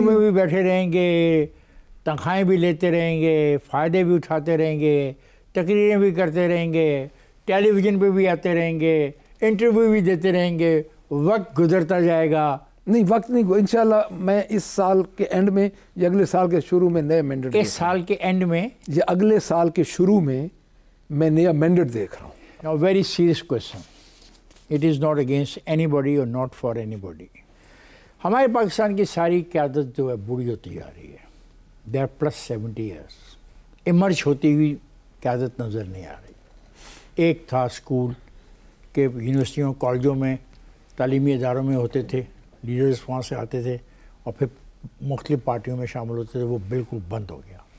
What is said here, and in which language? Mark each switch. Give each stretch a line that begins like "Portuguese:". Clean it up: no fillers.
Urdu: میں بھی بیٹھے رہیں گے, تنخواہیں بھی لیتے رہیں گے, فائدے بھی اٹھاتے رہیں گے, تقریریں بھی کرتے رہیں گے, ٹیلی ویژن پہ بھی آتے رہیں گے, انٹرویو بھی دیتے رہیں گے, وقت گزرتا جائے گا. نہیں, وقت نہیں, انشاءاللہ میں اس سال کے اینڈ میں یا اگلے سال کے شروع میں نئے مینڈیٹ, اس سال کے اینڈ میں یا اگلے سال کے شروع میں میں نیا مینڈیٹ دیکھ رہا ہوں.
English: Now, very serious question. It is not against anybody or not for anybody.
Urdu: ہمارے پاکستان کی ساری قیادت جو ہے بوڑھی ہوتی جا رہی ہے.
English: They are plus 70 years.
Urdu: Emerge ہوتی ہوئی قیادت نظر نہیں آ رہی. ایک تھا اسکول کے یونیورسٹیوں کالجوں میں تعلیمی اداروں میں ہوتے تھے, لیڈرز وہاں سے آتے تھے اور پھر مختلف پارٹیوں میں شامل ہوتے تھے, وہ بالکل بند ہو گیا.